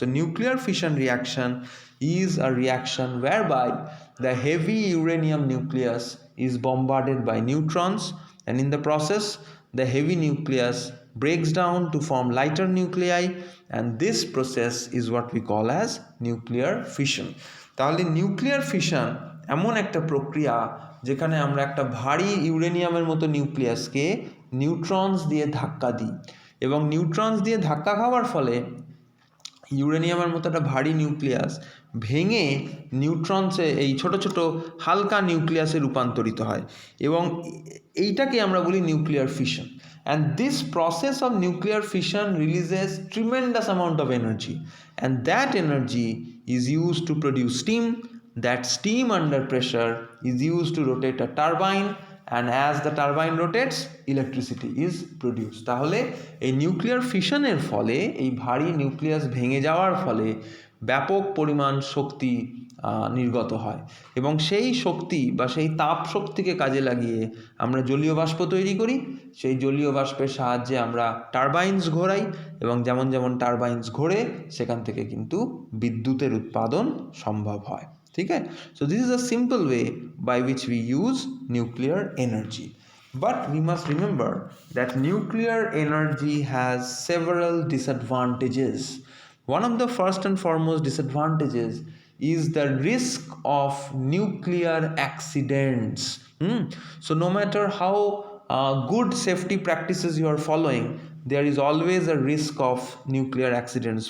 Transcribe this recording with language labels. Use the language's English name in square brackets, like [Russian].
[English] So nuclear fission reaction is a reaction whereby the heavy uranium nucleus is bombarded by neutrons, and in the process the heavy nucleus breaks down to form lighter nuclei, and this process is what we call as nuclear fission. [Bangla] তাহলে nuclear fission এমন একটা প্রক্রিয়া যেখানে আমরা একটা ভারী ইউরেনিয়ামের মতো নিউক্লিয়াসকে নিউট্রনস দিয়ে ধাক্কা দিই, এবং নিউট্রনস দিয়ে ধাক্কা খাওয়ার ফলে ইউরেনিয়ামের মতো একটা ভারী নিউক্লিয়াস ভেঙে নিউট্রনসে এই ছোট ছোট হালকা নিউক্লিয়াসে রূপান্তরিত হয়, এবং এইটাকে আমরা বলি nuclear fission. [English] And this process of nuclear fission releases tremendous amount of energy, and that energy is used to produce steam. That steam under pressure is used to rotate a turbine, and as the turbine rotates, electricity is produced. [Bangla] তাহলে এই nuclear ফিশনের ফলে, এই ভারী nucleus ভেঙে যাওয়ার ফলে ব্যাপক পরিমাণ শক্তি নির্গত হয়, এবং সেই শক্তি বা সেই তাপ শক্তিকে কাজে লাগিয়ে আমরা জলীয় বাষ্প তৈরি করি। সেই জলীয় বাষ্পের সাহায্যে আমরা টারবাইনস ঘোরাই, এবং যেমন যেমন টারবাইনস ঘোরে সেখান থেকে কিন্তু বিদ্যুতের উৎপাদন সম্ভব হয়। ঠিক আছে, [English] So this is a simple way by which we use nuclear energy. But we must remember that nuclear energy has several disadvantages. One of the first and foremost disadvantages is the risk of nuclear accidents. So no matter how good safety practices you are following, there is always a risk of nuclear accidents.